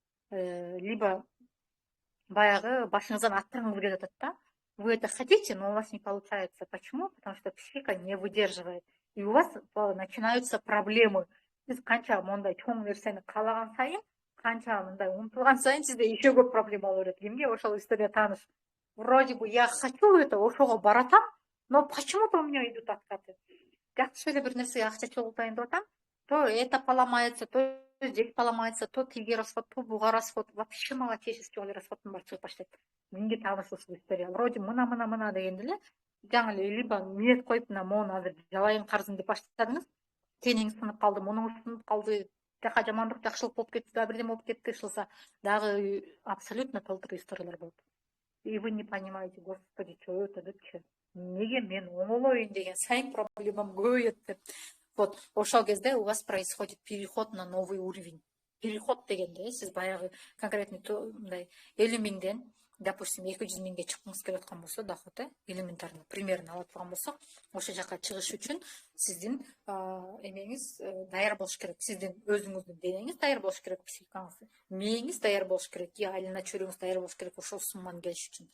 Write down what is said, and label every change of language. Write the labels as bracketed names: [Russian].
[Kyrgyz] Либо баягы башыңыздан аттыргыңыз келип атат да. [Russian] Вы это хотите, но у вас не получается. Почему? Потому что психика не выдерживает. И у вас начинаются проблемы. [Kyrgyz] Сиз канча мондай чоң нерсени каалаган сайын, канча мындай умтулган сайын сизде еще көп проблема боло берет. Кимге ошол история тааныш. [Russian] Вроде бы я хочу это, [Kyrgyz] ошого баратам, [Russian] но почему-то у меня идут откаты. [Kyrgyz] Жакшы эле бир нерсеге акча чогултайын деп атам, [Russian] то это поломается, то здесь поломается, [Kyrgyz] то тиги расход, то буга расход. Вообще малочисленный расходдун баары чыгып баштайт. Менге тааныш ушул история. Вроде мына дегенде эле жаңы эле либо ниет коюп мына моуну азыр жабайын карызым деп баштадыңыз, тенеңиз сынып калды, мунуңуз сынып калды, жака жамандык жакшылык болуп кетти, дагы бирдеме болуп кетти, ышылса дагы абсолютно толтура историялар болот. [Russian] И вы не понимаете, господи, что это [Kyrgyz] депчи. Неге мен оңолоюн деген сайын проблемам көбөйөт деп. [Russian] Вот [Kyrgyz] ошол кезде [Russian] у вас происходит переход на новый уровень. [Kyrgyz] Переход дегенде сиз баягы конкретный мындай 50 миңден, допустим, 200 миңге чыккыңыз келип аткан болсо, доход элементарно примерно ала турган болсок, ошол жака чыгыш үчүн сиздин эмеңиз даяр болуш керек. Сиздин өзүңүздүн денеңиз даяр болуш керек, психикаңыз, мээңиз даяр болуш керек, и айлана чөйрөгүңүз даяр болуш керек ошол сумманы келиш үчүн.